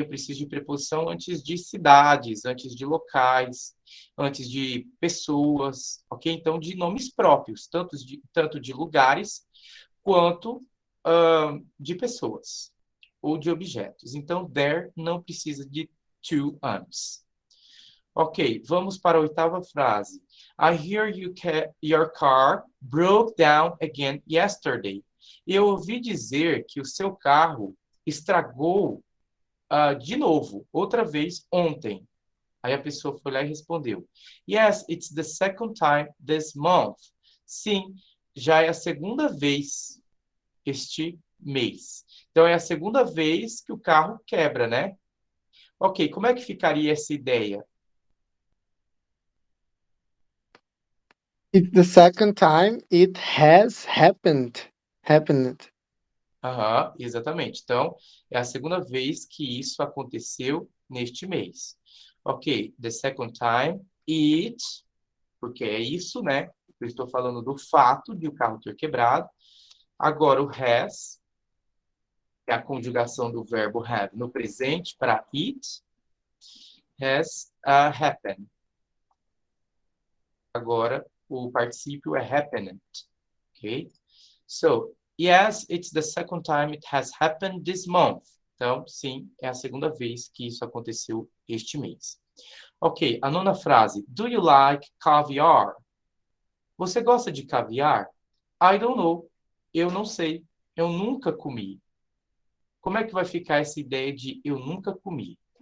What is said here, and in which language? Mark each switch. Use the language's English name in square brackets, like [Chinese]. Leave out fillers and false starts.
[Portuguese] Eu preciso de preposição antes de cidades, antes de locais, antes de pessoas, ok? Então, de nomes próprios, tanto de lugares quanto de pessoas ou de objetos. Então, there não precisa de to antes. Ok, vamos para a oitava frase. [English] I hear your car broke down again yesterday. [Portuguese] Eu ouvi dizer que o seu carro estragou de novo, outra vez, ontem. Aí a pessoa foi lá e respondeu. [English] Yes, it's the second time this month. [Portuguese] Sim, já é a segunda vez este mês. Então, é a segunda vez que o carro quebra, né? Ok, como é que ficaria essa ideia? [English] It's the second time it has happened. Happened. [Portuguese] Aham, exatamente. Então, é a segunda vez que isso aconteceu neste mês. [English] Ok, the second time it, [Portuguese] porque é isso, né? Eu estou falando do fato de o carro ter quebrado. Agora, o has, é a conjugação do verbo have no presente para it, [English] has happened. [Portuguese] Agora, o particípio é happened. Ok? [English] So, yes, it's the second time it has happened this month. [Portuguese] Então, sim, é a segunda vez que isso aconteceu este mês. Ok, a nona frase. [English] Do you like caviar? [Portuguese] Você gosta de caviar? [English] I don't know. [Portuguese] Eu não sei. Eu nunca comi. Como é que vai ficar essa ideia de eu nunca comi?